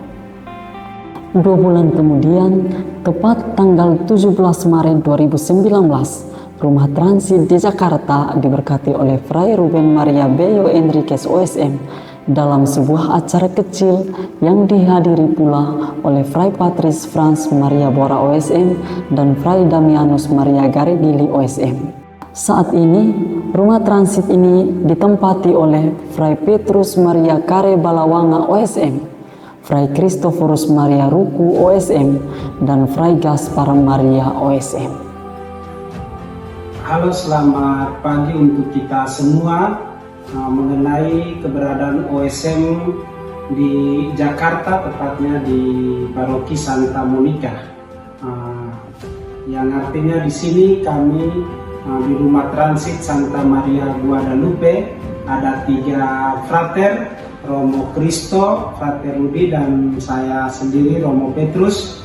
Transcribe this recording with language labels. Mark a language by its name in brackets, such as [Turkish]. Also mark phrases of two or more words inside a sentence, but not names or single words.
[Indonesian] 2 bulan kemudian, tepat tanggal 17 Maret 2019, rumah transit di Jakarta diberkati oleh Fray Ruben Maria Bello Enriquez OSM dalam sebuah acara kecil yang dihadiri pula oleh Fray Patris Franz Maria Bora OSM dan Fray Damianus Maria Garigili OSM. Saat ini, rumah transit ini ditempati oleh Fray Petrus Maria Kare Balawanga OSM, Fray Christophorus Maria Ruku OSM, dan Fray Gaspar Maria OSM. Halo, selamat pagi untuk kita semua. Mengenai keberadaan OSM di Jakarta, tepatnya di Paroki Santa Monica, yang artinya di sini kami di rumah transit Santa Maria Guadalupe ada 3 frater, Romo Cristo, Frater Rudi, dan saya sendiri Romo Petrus.